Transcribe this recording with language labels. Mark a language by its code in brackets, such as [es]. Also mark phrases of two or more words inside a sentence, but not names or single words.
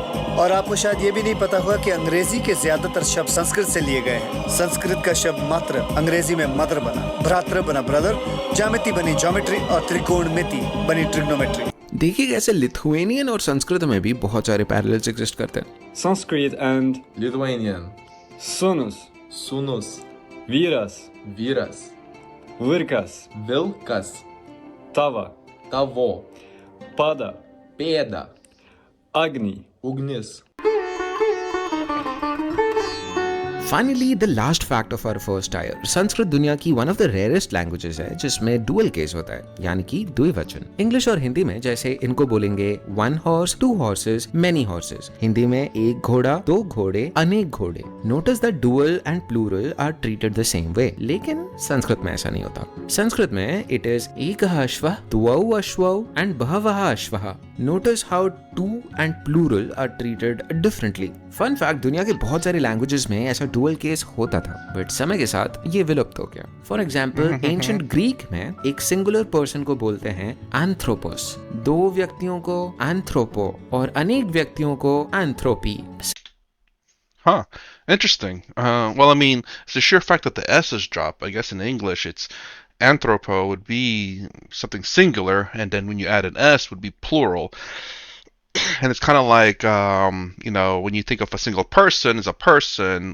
[hi] और आपको शायद ये भी नहीं पता होगा कि अंग्रेजी के ज्यादातर शब्द संस्कृत से लिए गए हैं। संस्कृत का शब्द मात्र अंग्रेजी में मदर बना, भ्रातृ बना ब्रदर, ज्यामिति बनी ज्योमेट्री और त्रिकोणमिति बनी ट्रिग्नोमेट्री। देखिए कैसे लिथुएनियन और संस्कृत में भी बहुत सारे [en] parallels exist [hi] करते हैं। [en] Sanskrit and Lithuanian, Sunus, Sūnus, Vyras, Vyras, Virkas, Vilkas, Tava, Tavo, Pada, Pēda, Agni. Ugnis. Finally the last fact of our first tier, [hi] संस्कृत दुनिया की [en] one of the rarest languages [hi] है जिसमें [en] dual case [hi] होता है, यानी कि द्विवचन। इंग्लिश और हिंदी में जैसे इनको बोलेंगे [en] one horse, two horses, many horses. [hi] हिंदी में एक घोड़ा, दो घोड़े, अनेक घोड़े। [en] Notice that dual and plural are treated the same way, [hi] लेकिन संस्कृत में ऐसा नहीं होता। संस्कृत में [en] it is [sa] एकः अश्वः, द्वौ अश्वौ एंड बहवः अश्वः। [en] Notice how two and plural are treated differently. Fun fact, [hi] दुनिया के बहुत सारे लैंग्वेजेस में ऐसा [en] dual case [hi] होता था, बट समय के साथ ये विलुप्त हो गया। [en] For example, ancient Greek [hi] में एक [en] singular person [hi] को बोलते हैं एंथ्रोपोस, दो व्यक्तियों को एंथ्रोपो और अनेक व्यक्तियों को एंथ्रोपी। [en] Huh. Interesting. Well, I mean, it's the sheer fact that the S is dropped. I guess in English, it's anthropo would be something singular, and then when you add an S, would be plural. And it's kind of like, when you think of a single person, it's a person.